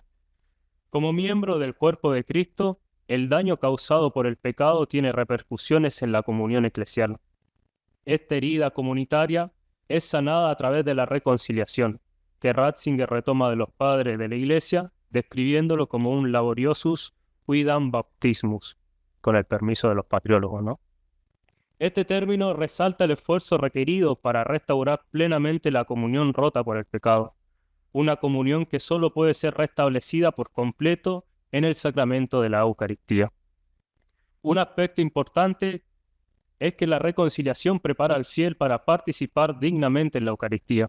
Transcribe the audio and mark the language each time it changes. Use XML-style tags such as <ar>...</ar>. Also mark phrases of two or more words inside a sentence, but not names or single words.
<es>Como miembro del cuerpo de Cristo, el daño causado por el pecado tiene repercusiones en la comunión eclesial. Esta herida comunitaria es sanada a través de la reconciliación, que Ratzinger retoma de los padres de la Iglesia, describiéndolo como un</es> <la>laboriosus quidam baptismus,</la> <es>con el permiso de los patriólogos, ¿no? Este término resalta el esfuerzo requerido para restaurar plenamente la comunión rota por el pecado, una comunión que solo puede ser restablecida por completo en el sacramento de la Eucaristía. Un aspecto importante es que la reconciliación prepara al fiel para participar dignamente en la Eucaristía.</es>